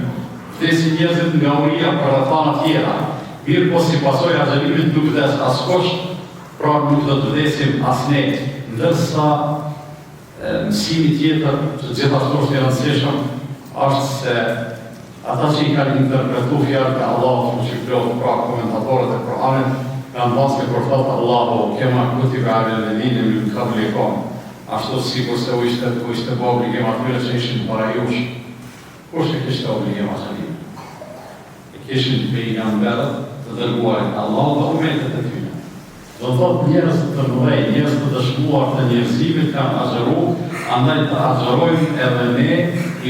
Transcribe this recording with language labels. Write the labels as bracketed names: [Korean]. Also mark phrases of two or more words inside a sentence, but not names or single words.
[Albanian] Vdesin njerëzit nga uria për rrethana tjera. Mirë po si pasoj agjerimit nuk vdes askush, pra nuk do të vdesim as ne. Ndërsa mësimi tjetër që gjithashtu është i rëndësishëm është se ata që i kanë interpretu fjalët e Allahut që plot pra komentatorët e Kur'anit kanë thënë se kur thotë Allahu [Arabic] كما كتب على الذين من قبلكم [Albanian] ashtu sikur se u ishte obligim atyre që ishin para jush. Kush e kishte obligim atyre? E kishin pejgamberët të dërguarit Allahu dhe umetet e tyre. Do thotë njerëz të mëdhej, njerëz të dëshmuar të njerëzimit kanë agjeru, andaj të agjerojmë edhe ne i